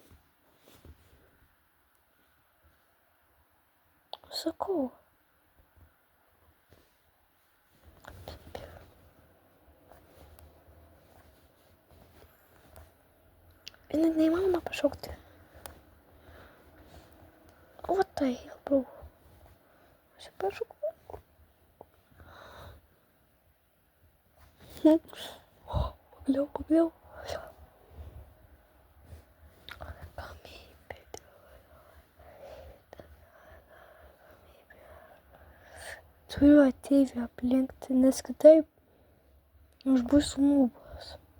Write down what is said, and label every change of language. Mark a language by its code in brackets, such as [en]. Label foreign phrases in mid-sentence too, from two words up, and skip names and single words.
[lt] Sakau. Ir net neįmanoma pašaukti. [en] What the hell, bro? [lt] Aš pašaukau. Pagaliau. Turiu ateivį aplenkti, nes kitaip aš būsiu nūbas.